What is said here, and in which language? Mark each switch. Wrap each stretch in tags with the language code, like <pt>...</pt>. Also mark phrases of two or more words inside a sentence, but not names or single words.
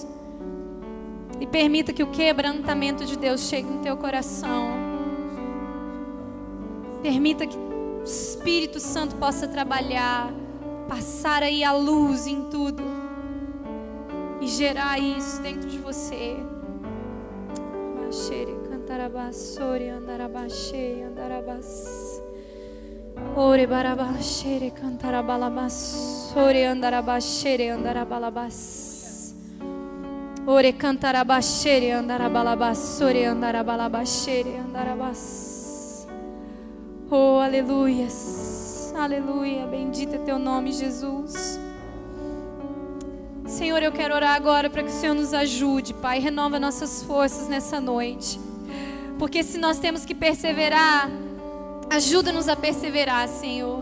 <pt>E permita que o quebrantamento de Deus chegue no teu coração. Permita que o Espírito Santo possa trabalhar, passar aí a luz em tudo e gerar isso dentro de você. Ore barabashere cantarabalabasore andarabashere andarabalabas. Ore cantarabashere andarabalabasore andarabalabashere andarabas. Oh, aleluias. Aleluia. Bendito é teu nome, Jesus. Senhor, eu quero orar agora para que o Senhor nos ajude, Pai. Renova nossas forças nessa noite. Porque se nós temos que perseverar, ajuda-nos a perseverar, Senhor.</pt>